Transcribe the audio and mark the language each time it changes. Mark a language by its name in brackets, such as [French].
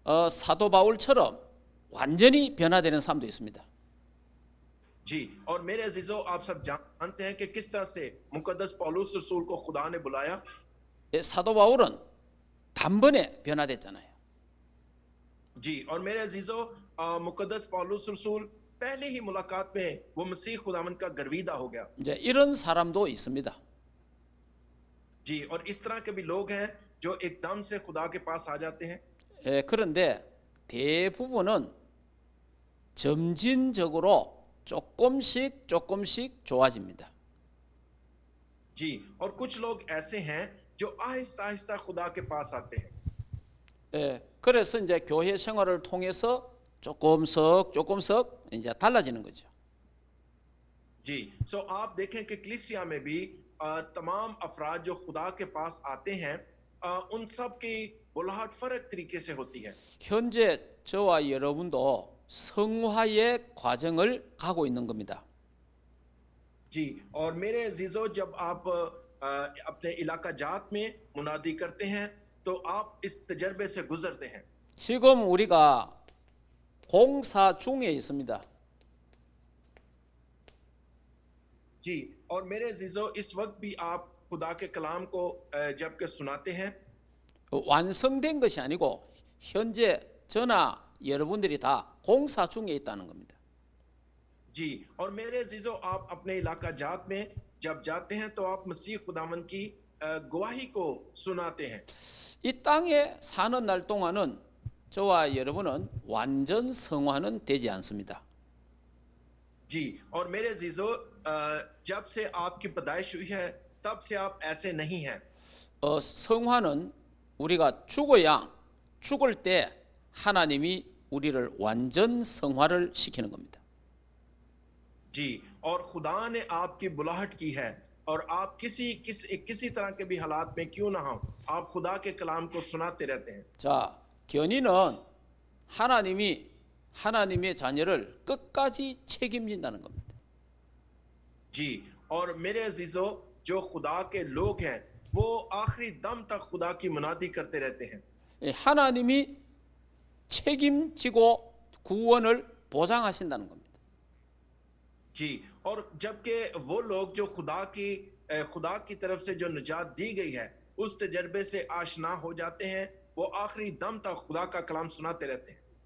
[Korean] 사도 바울처럼 완전히 변화되는 사람도 있습니다. [Hindi] जी, और मेरे अजीजों, आप सब जानते हैं कि किस तरह से मुकद्दस पौलुस रसूल को खुदा ने बुलाया। [Korean] 사도 바울은 단번에 변화됐잖아요. [Hindi] जी, और मेरे अजीजों, मुकद्दस पौलुस रसूल पहले ही मुलाकात में वो मसीह खुदावंद का गर्विदा हो गया। [Korean] 이제 이런 사람도 있습니다. [Hindi] जी, और इस तरह के भी लोग हैं जो एकदम से खुदा के पास आ जाते हैं। [Korean] 그런데 대부분은 점진적으로 조금씩 좋아집니다. [Hindi] जी, और कुछ लोग ऐसे हैं जो आहिस्ता आहिस्ता खुदा के पास आते हैं। [Korean] 그래서 이제 교회 생활을 통해서 조금씩 이제 달라지는 거죠. [Hindi] जी, सो आप देखें कि कलीसिया में भी तमाम अफराद जो खुदा के पास आते हैं उन सब की बुलाहट फर्क तरीके से होती है। [Korean] 현재 저와 여러분도 성화의 과정을 가고 있는 겁니다. [Hindi] जी, और मेरे अजीजों, जब आप अपने इलाका जात में मुनादी करते हैं तो आप इस तजर्बे से गुजरते हैं। [Korean] 지금 우리가 공사 중에 있습니다. [Hindi] जी, और मेरे अजीजों, इस वक्त भी आप खुदा के कलाम को जबकि सुनाते हैं, [Korean] 완성된 것이 아니고 현재 저나 여러분들이 다 공사 중에 있다는 겁니다. [Hindi] जी, और मेरे अजीजों, आप अपने इलाका जात में जब जाते हैं तो आप मसीह खुदावंद की गवाही को सुनाते हैं। [Korean] 이 땅에 사는 날 동안은 저와 여러분은 완전 성화는 되지 않습니다. [Hindi] जी, और मेरे अजीजों, जब से आपकी पैदाइश हुई है तब से आप ऐसे नहीं हैं। [Korean] 성화는 우리가 죽을 때 하나님이 우리를 완전 성화를 시키는 겁니다. [Hindi] जी, और खुदा ने आपकी बुलाहट की है और आप किसी तरह के भी हालात में क्यों ना हो, आप खुदा के कलाम को सुनाते रहते हैं। [Korean] 자, 견인은 하나님의 자녀를 끝까지 책임진다는 겁니다. [Hindi] जी, और मेरे अजीजों, जो खुदा के लोग हैं वो आखिरी दम तक खुदा की मुनादी करते रहते हैं। [Korean] 하나님이 책임지고 구원을 보장하신다는 겁니다. [Hindi] जी, और जबकि वो लोग जो खुदा की तरफ से जो निजात दी गई है उस तजर्बे से आशना हो जाते हैं, वो आखिरी दम तक खुदा का कलाम सुनाते रहते हैं।